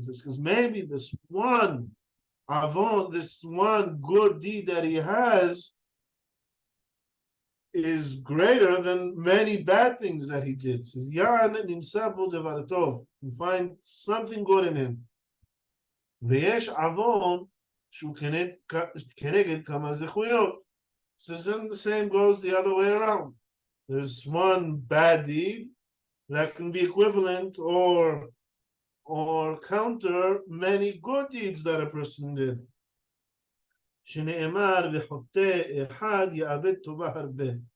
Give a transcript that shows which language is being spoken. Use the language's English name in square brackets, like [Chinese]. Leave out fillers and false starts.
[English] Because maybe this one avon, this one good deed that he has is greater than many bad things that he did. It says, you find something good in him. [Hebrew] ויש עוון שהוא כנגד כמה זכויות. [English] So then the same goes the other way around. There's one bad deed that can be equivalent or counter many good deeds that a person did. [Hebrew] שנאמר וחוטא אחד יאבד טובה הרבה.